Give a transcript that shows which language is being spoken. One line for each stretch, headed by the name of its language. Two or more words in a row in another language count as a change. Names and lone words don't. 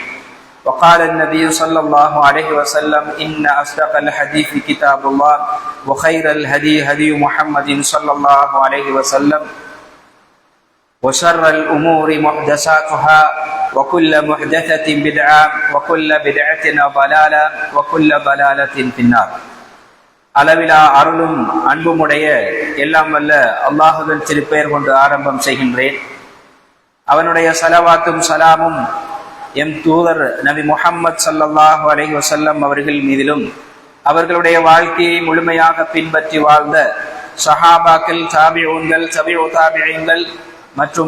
Arabic: وقال النبي صلى الله عليه وسلم: إن أصدق الحديث كتاب الله وخير الهدي هدي محمد صلى الله عليه وسلم وشر الأمور محدثاتها وكل محدثة بدعة وكل بدعة ضلالة وكل ضلالة في النار.
Tamil: அளவிலா அருளும் அன்புமுடைய எல்லாம் வல்ல அல்லாஹுவின் திருப்பெயர் கொண்டு ஆரம்பம் செய்கின்றேன். அவனுடைய ஸலவாத்தும் சலாமும் எம் தூதர் நபி முஹம்மது
Arabic: صلى الله عليه وسلم
Tamil: அவர்கள் மீதிலும் அவர்களுடைய வாழ்க்கையை முழுமையாக பின்பற்றி வாழ்ந்த ஸஹாபாக்கள், தாபிஊன்கள், தபிஉ தாபிஈன்கள் மற்றும்